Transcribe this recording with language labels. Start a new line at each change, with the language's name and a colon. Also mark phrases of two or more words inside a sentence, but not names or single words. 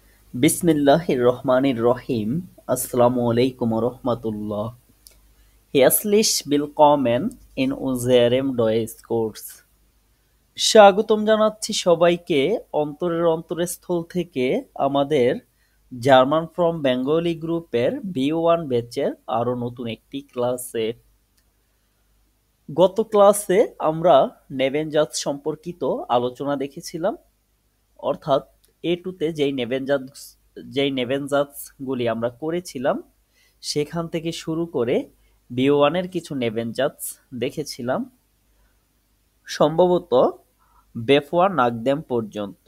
Arabic: بسم الله الرحمن الرحيم. السلام عليكم ورحمة الله.
German: Herzlich willkommen in unserem Deutschkurs.
Bangla: স্বাগতম জানাচ্ছি সবাইকে অন্তরের অন্তরস্থল থেকে আমাদের জার্মান ফ্রম বেঙ্গলি গ্রুপের B1 ব্যাচের আরো নতুন একটি ক্লাসে। গত ক্লাসে আমরা নেভেনজাত সম্পর্কিত আলোচনা দেখেছিলাম, অর্থাৎ A2 তে যেই নেভেনজাতস গুলি আমরা করেছিলাম সেখান থেকে শুরু করে B1 এর কিছু নেভেনজাতস দেখেছিলাম, সম্ভবত
German: bevor nachdem
Bangla: পর্যন্ত।